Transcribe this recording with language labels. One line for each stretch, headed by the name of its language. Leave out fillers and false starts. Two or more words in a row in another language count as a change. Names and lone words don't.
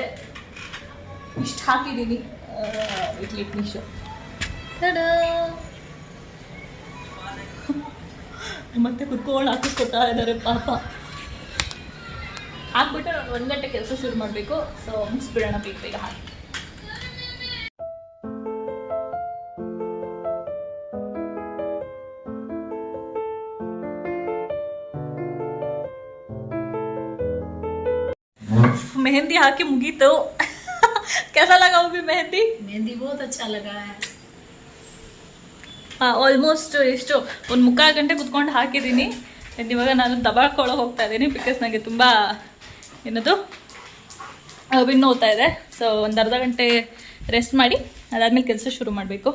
Kannada: ಇಷ್ಟು ಹಾಕಿದ್ದೀನಿ. ಮತ್ತೆ ಕುತ್ಕೊಂಡು ಹಾಕಿಸ್ಕೊತಾ ಇದ್ದಾರೆ ಪಾಪ. ಹಾಕ್ಬಿಟ್ಟು ನಾನು 1 ಗಂಟೆ ಕೆಲಸ ಶುರು ಮಾಡಬೇಕು. ಸೊ ಮುಗಿಸ್ಬಿಡೋಣ ಬೇಗ ಹಾಕಿ. ಮೆಹಂದಿ ಹಾಕಿ ಮುಗೀತು.
Hindi: कैसा लगा वो भी मेहंदी? मेहंदी बहुत अच्छा लगा है.
Kannada: ಆಲ್ಮೋಸ್ಟ್ ಎಷ್ಟು ಒಂದು 3/4 ಗಂಟೆ ಕುತ್ಕೊಂಡು ಹಾಕಿದ್ದೀನಿ. ಇವಾಗ ನಾನು ದಬಾಳ್ಕೊಳಕ್ಕೆ ಹೋಗ್ತಾ ಇದ್ದೀನಿ. ಬಿಕಾಸ್ ನನಗೆ ತುಂಬ ಏನದು ಬೆನ್ನು ನೋವ್ತಾ ಇದೆ. ಸೊ ಒಂದು ಅರ್ಧ ಗಂಟೆ ರೆಸ್ಟ್ ಮಾಡಿ ಅದಾದಮೇಲೆ ಕೆಲಸ ಶುರು ಮಾಡಬೇಕು.